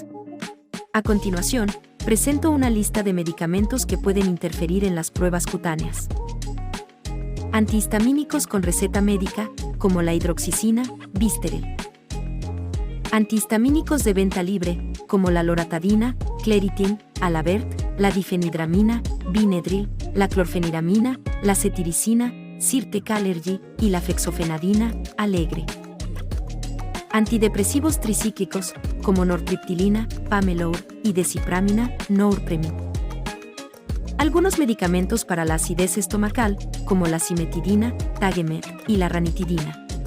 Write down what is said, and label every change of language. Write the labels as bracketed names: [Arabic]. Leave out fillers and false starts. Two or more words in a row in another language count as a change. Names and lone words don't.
[Spanish] A continuación, presento una lista de medicamentos que pueden interferir en las pruebas cutáneas. Antihistamínicos con receta médica, como la hidroxicina, Vistaril. Antihistamínicos de venta libre, como la loratadina, Claritin, Alavert, la difenhidramina, Benadryl, la clorfeniramina, la cetiricina, Zyrtec Allergy y la fexofenadina, Alegre. Antidepresivos tricíclicos, como nortriptilina, Pamelor y desipramina, Norpremin. Algunos medicamentos para la acidez estomacal, como la cimetidina, Tagemet y la ranitidina.